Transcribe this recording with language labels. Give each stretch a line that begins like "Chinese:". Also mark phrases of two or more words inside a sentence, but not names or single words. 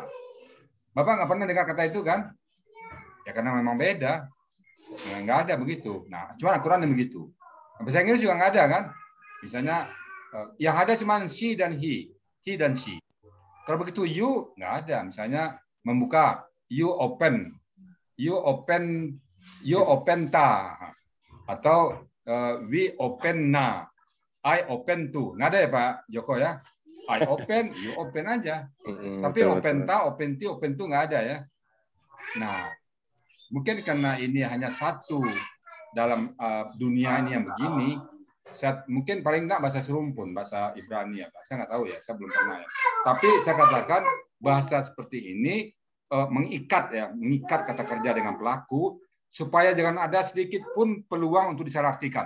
Indonesian: Bapak nggak pernah dengar kata itu kan? Ya karena memang beda. Nggak ada begitu. Nah, cuma Al-Quran yang begitu. Bahasa Inggris juga nggak ada kan? Misalnya yang ada cuma she dan he dan she. Kalau begitu you nggak ada. Misalnya membuka,
English: you open ta, atau we open na, I open to.
Indonesian: Nggak ada ya Pak Joko ya?
English: I open, you open aja. Tapi open ta, open ti, open to
Indonesian: nggak ada ya. Nah, mungkin karena ini hanya satu dalam dunia ini yang begini, Mungkin paling enggak bahasa serumpun, bahasa Ibrani ya, Pak. Saya nggak tahu ya, saya belum pernah ya. Tapi saya katakan bahasa seperti ini mengikat kata kerja dengan pelaku supaya jangan ada sedikit pun peluang untuk disalahartikan.